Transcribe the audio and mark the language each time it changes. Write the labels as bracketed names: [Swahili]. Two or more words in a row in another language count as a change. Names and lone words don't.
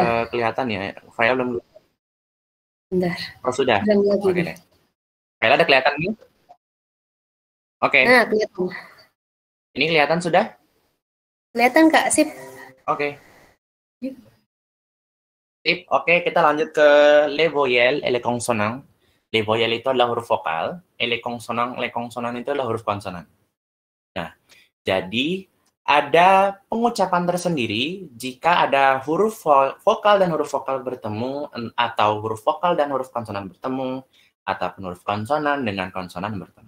[Indonesian] Kelihatan ya, file belum. Bentar. Oh, sudah. Lagi. Oke deh. Kayla ada kelihatan nih? Oke, Nah, kelihatan. ini kelihatan sudah? Kelihatan, Kak. Sip. Oke. Sip, oke, kita lanjut ke [French] les voyelles et les consonants. Les voyelles [Indonesian] itu adalah huruf vokal, [French] et les consonants [Indonesian] itu adalah huruf konsonan. Nah, jadi ada pengucapan tersendiri jika ada huruf vokal dan huruf vokal bertemu, atau huruf vokal dan huruf konsonan bertemu, ataupun huruf konsonan dengan konsonan bertemu.